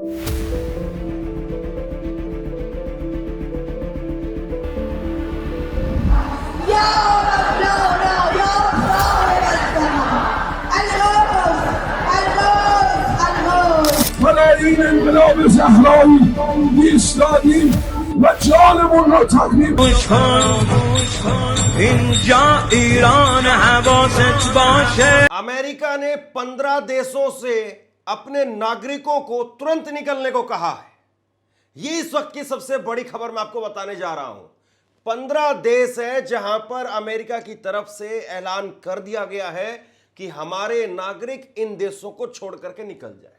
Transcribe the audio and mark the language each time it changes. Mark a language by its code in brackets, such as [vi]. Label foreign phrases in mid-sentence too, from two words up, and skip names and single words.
[fa] این انقلاب زهرایی ایستادیم و جانمون رو تقدیم. گوش کن اینجا ایران حواست باشه. [hi] अमेरिका ने 15 देशों से अपने नागरिकों को तुरंत निकलने को कहा है। ये इस वक्त की सबसे बड़ी खबर मैं आपको बताने जा रहा हूं। 15 देश है जहां पर अमेरिका की तरफ से ऐलान कर दिया गया है कि हमारे नागरिक इन देशों को छोड़ करके निकल जाए।